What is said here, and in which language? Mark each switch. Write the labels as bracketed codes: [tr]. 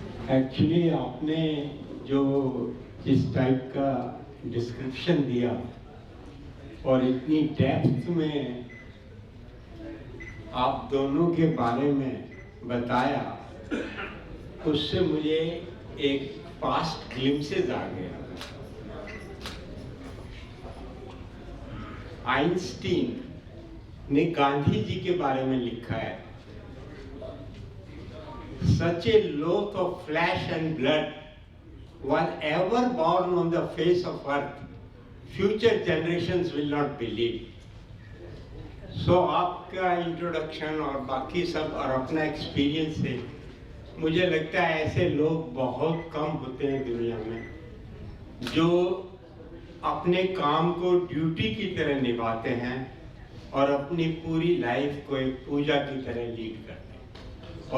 [hi] Actually आपने जो जिस टाइप का डिस्क्रिप्शन दिया और इतनी डेप्थ में आप दोनों के बारे में बताया, उससे मुझे एक पास्ट ग्लिम्सेस आ गया। आइंस्टीन ने गांधी जी के बारे में लिखा है, [en] such a loath of flesh and blood was ever born on the face of earth, future generations will not believe. [hi] So आपका इंट्रोडक्शन और बाकी सब और अपना एक्सपीरियंस से मुझे लगता है ऐसे लोग बहुत कम होते हैं दुनिया में जो अपने काम को ड्यूटी की तरह निभाते हैं और अपनी पूरी लाइफ को एक पूजा की तरह लीड करते हैं।